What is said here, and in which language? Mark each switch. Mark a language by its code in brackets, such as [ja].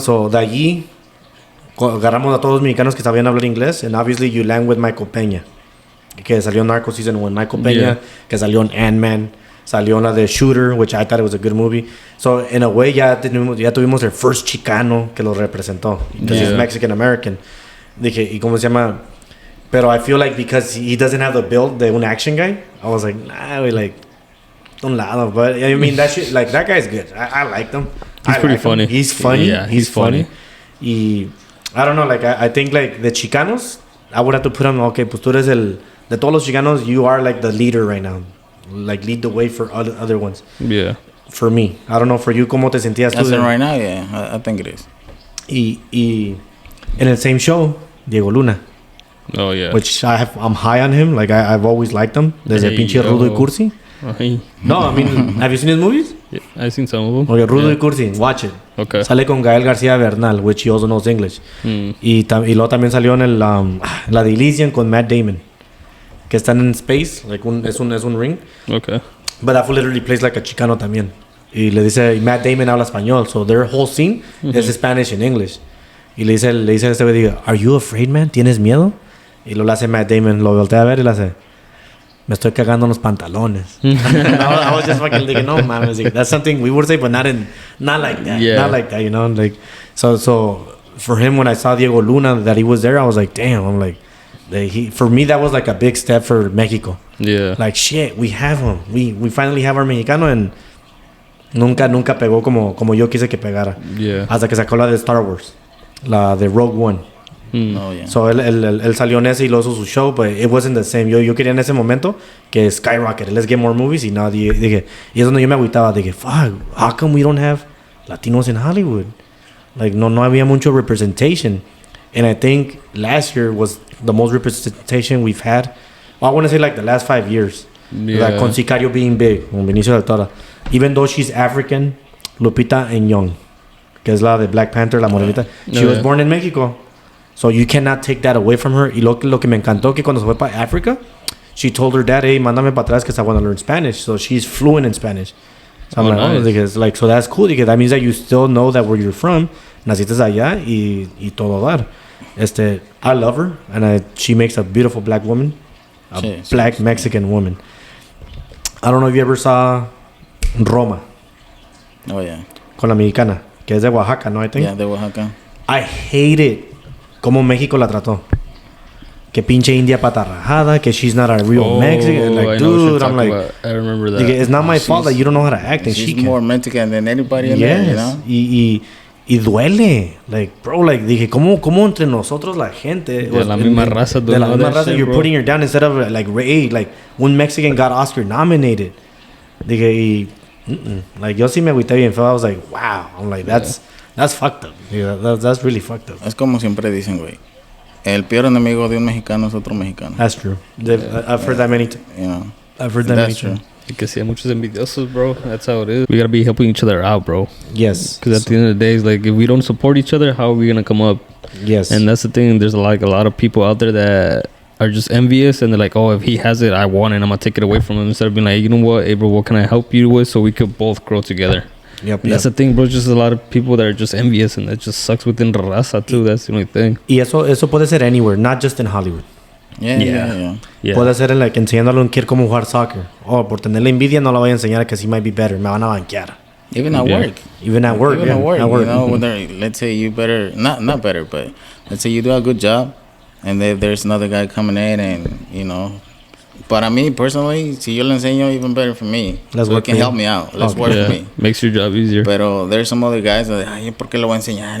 [es] So, de allí, agarramos a todos los mexicanos que sabían hablar inglés. [en] And obviously, you land with Michael Peña, [es] que salió en Narcos Season 1. Michael Peña, que salió en Ant-Man. Salió en la de Shooter, [en] which I thought it was a good movie. So, in a way, [es] ya tuvimos el [en] first Chicano [es] que lo representó. [en] Because he's Mexican-American. [es] Dije, ¿y cómo se llama? Pero [en] I feel like because he doesn't have the build [es] de un [en] action guy, I was like, nah, like, [es] un lado. [en] But, I mean, that shit, like, that guy's good. I like him. He's pretty funny. He's funny. Yeah, he's funny. Y, I don't know, like, I think, like, the Chicanos, I would have to put him, okay, [es] pues tú eres de todos los Chicanos, [en] you are, like, the leader right now. Like, lead the way for other ones. Yeah. For me. I don't know, for you, [es] ¿cómo te sentías tú? [en] As in right now, yeah. I think it is. [es] Y en el [en] same show, [es] Diego Luna. [en] Oh, yeah. Which I'm high on him. Like, I've always liked him. [es] Desde pinche Rudo y Cursi. [en] No, I mean, have you seen his movies? Yeah, I've seen some of them. Okay, Rudo y Cursi, watch it. Okay. [es] Sale con [en] Gael García Bernal, which he also knows English. [es] Y luego también salió en la de Elysian con Matt Damon. Que están en [en] space, like [es] es un ring. [en] Okay. But that fool literally plays like a Chicano también. [es] Y le dice, [en] Matt Damon [es] habla español, [en] so their whole scene is Spanish and English. [es] Y le dice a este güey, [en] are you afraid, man? [es] ¿Tienes miedo? Y lo hace Matt Damon, lo voltea a ver y le hace, me estoy cagando en los pantalones. [en] I was just fucking like, no, man. Like, that's something we would say, but not like that. Yeah. Not like that, you know? Like, so for him, when I saw Diego Luna, that he was there, I was like, damn. I'm like, for me, that was like a big step for Mexico. Yeah. Like, shit, we have him. We finally have our mexicano, and [es] nunca pegó como yo quise que pegara. [en] Yeah. [es] Hasta que sacó la de Star Wars, la de Rogue One. [en] Oh, yeah. [es] So él salió en ese y lo hizo su show, [en] but it wasn't the same. [es] Yo quería en ese momento que skyrocket, [en] let's get more movies. [es] Y no, dije, y es donde yo me agüitaba. [en] Dije, fuck, how come we don't have Latinos in Hollywood? [es] Like, no había mucho representation. [en] And I think last year was the most representation we've had. Well, I want to say like the last 5 years. Yeah. Like con Sicario being big, con Benicio del Toro. Even though she's African, Lupita Nyong'o, [es] que es la de [en] Black Panther, [es] la morenita. [en] She was born in Mexico. So you cannot take that away from her. [es] Y lo que me encantó que cuando se fue para Africa, [en] she told her dad, hey, [es] mándame para atrás [en] because I want to learn Spanish. So she's fluent in Spanish. So I'm like, so that's cool. Because that means that you still know that where you're from. [es] Naciste allá y todo dar. [en] I love her, and she makes a beautiful black woman, black Mexican woman. I don't know if you ever saw Roma. Oh, yeah. [es] Con la mexicana, que es de Oaxaca, ¿no? [en] I think. [es] Yeah, de Oaxaca. [en] I hate it [es] como México la trató. Que pinche India pata rajada, que [en] she's not a real Mexican. Like, dude, I'm like, I remember that. It's not my fault that you don't know how to act, and she's she can. more Mexican than anybody in there, you know? [es] Y duele. [en] Like, bro, like, [es] dije, ¿cómo entre nosotros la gente? De la misma raza. De la misma raza, [en] you're putting her down instead of, like, hey, like, one Mexican got Oscar nominated. [es] Dije, like, yo sí me agüité bien feo. [en] I was like, wow. I'm like, that's fucked up. Yeah, that's really fucked up. [es] Es como siempre dicen, güey. El peor enemigo de un mexicano es otro mexicano. [en] That's true. I've heard that many times. You know? I've heard that many times. [es] Because sí, hay muchos envidiosos, bro. [en] That's how it is. We gotta be helping each other out, bro. Yes. Because at the end of the day, it's like, if we don't support each other, how are we gonna come up? Yes. And that's the thing. There's like a lot of people out there that are just envious and they're like, oh, if he has it, I want it. I'm gonna take it away from him instead of being like, you know what, hey bro, what can I help you with so we could both grow together. Yep, That's the thing, bro. Just a lot of people that are just envious, and that just sucks within the raza too. That's the only thing. [es] Y eso puede ser [en] anywhere, not just in Hollywood. Yeah. [es] Puede ser [en] like enseñándole [es] a un kid cómo jugar soccer. Oh, por tenerle envidia no le voy a enseñar que [en] he might be better. [es] Me van a banquear. [en] Even at work. Even at work. You know, whether, let's say you better, not better, but let's say you do a good job, and there's another guy coming in, and you know. But I mean, personally, [es] si yo le enseño, [en] even better for me. Let's so work it can help me out. Let's work for me. Makes your job easier. [es] Pero [en] there's some other guys that, [es] ay, ¿por qué lo voy a enseñar?